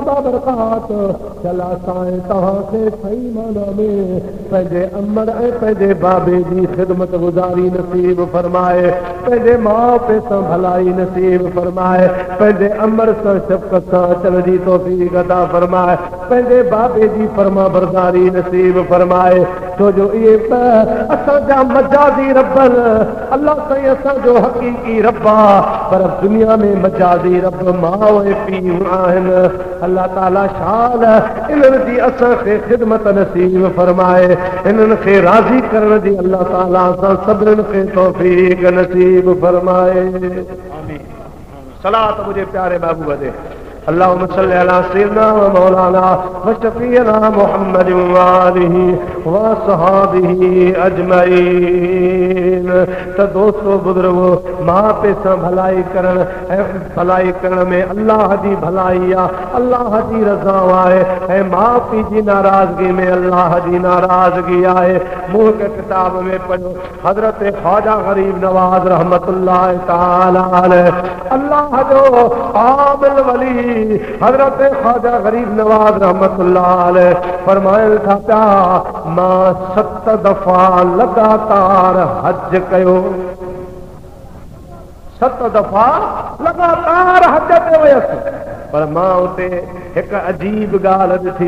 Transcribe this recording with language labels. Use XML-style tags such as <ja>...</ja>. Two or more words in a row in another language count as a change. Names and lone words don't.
<sd>बाबरकात चला साईं तव्हांखे सही माना में पंहिंजे अमर ऐं पंहिंजे बाबे जी ख़िदमत गुज़ारी नसीब फरमाए पंहिंजे माउ पीउ सां भलाई नसीब फरमाए पंहिंजे अमर सां शफ़क़त सां अचण जी तौफ़ीक़ अता फरमाए पंहिंजे बाबे जी फरमा बरदारी नसीब फरमाए छो जो ये असांजा मजाजी रबन अल्लाह साईं असांजो हकीकी रब्बा पर दुनिया में मजाजी रब मां ऐं पीउ आहिनि। अल्लाह ताला शान इन्हनि जी असांखे ख़िदमत नसीब फरमाए, इन्हनि खे राज़ी करण जी अल्लाह ताला असां सभिनीनि खे तौफ़ीक़ नसीब फरमाए। आमीन। सलात मुझे प्यारे महबूब दे</sd> <ar>اللهم صل على سيدنا ومولانا وشفيعنا محمد وآله وصحبه أجمعين.</ar> <sd>तो दोस्तों बुजुर्गो मां पे सां भलाई करण में अल्लाह जी भलाई आहे, अल्लाह जी रज़ा आहे ऐं माउ पीउ जी नाराज़गी में अल्लाह जी नाराज़गी आहे। मूं के किताब में पढ़ो हज़रत ख्वाजा गरीब नवाज</sd> <ar>رحمة الله تعالى عليه</ar> <sd>अल्लाह जो आमिल वली हजरत ख्वाजा गरीब नवाज</sd> <ar>رحمة الله عليه</ar> <sd>फरमाइल था पिया मां 7 दफ़ा लगातार हज कयो, 7 दफ़ा लगातार हज ते वयसि पर मां उते एक अजीब ॻाल्हि ॾिठी।</sd>